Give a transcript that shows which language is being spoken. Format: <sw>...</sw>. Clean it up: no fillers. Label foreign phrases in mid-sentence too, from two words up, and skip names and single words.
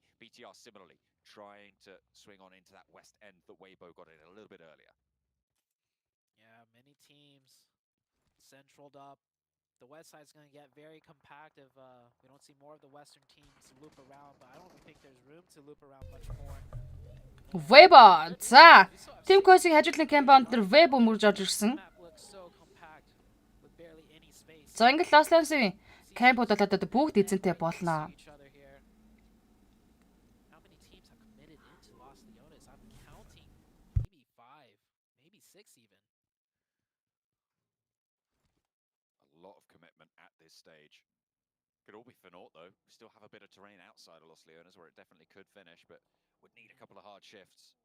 <en>BTR similarly trying to swing on into that west end that Weibo got in a little bit earlier. Yeah, many teams centraled up. The west side's going to get very compact if we don't see more of the western teams loop around, but I don't think there's room to loop around much more. Weibo.</en> <mn>За. Team Coach-ийг хажуудлын кампаунд дээр Weibo мөрж орж ирсэн. За ингээд Los Leones-ийн кампууд бол одоо бүгд эзэнтэй болно.</mn> <en>Stage. Could all be for naught though. We still have a bit of terrain outside of Los Leones where it definitely could finish, but would need a couple of hard shifts.</en>